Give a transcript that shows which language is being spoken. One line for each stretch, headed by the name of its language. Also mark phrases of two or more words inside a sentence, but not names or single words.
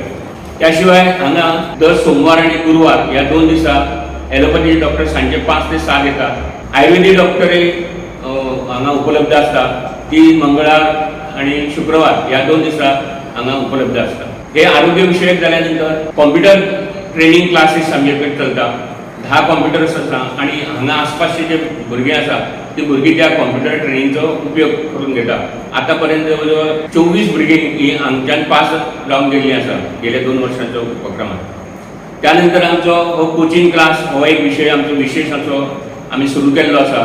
Marathi: त्याशिवाय हांगा दर सोमवार आणि गुरुवार या 2 दिसा ॲलोपॅथीचे डॉक्टर सांजे 5 ते 6 येतात. आयुर्वेदिक डॉक्टरही हांगा उपलब्ध असतात. ती मंगळवार आणि शुक्रवार या 2 दिसा हांगा उपलब्ध असतात.
Konkani: हे आरोग्य विषयक जाल्यानंतर
English: computer training classes
Konkani: आमचे कडेन चलता. 10 कॉम्प्युटर्स आसा आणि हांगा आसपासचे जे भुरगे आसा ती भुरगीं त्या कॉम्प्युटर ट्रेनिंगचो उपयोग करून घेता. आता पर्यंत जवळ 24 भुरगीं ही हांगच्यान पास जावन गेल्लीं आसा गेल्या 2 वर्सांच्या उपक्रमात. त्यानंतर आमचो हो
English: coaching class
Konkani: हो एक विषय आमचो विशेष असो आम्ही सुरू केल्लो आसा.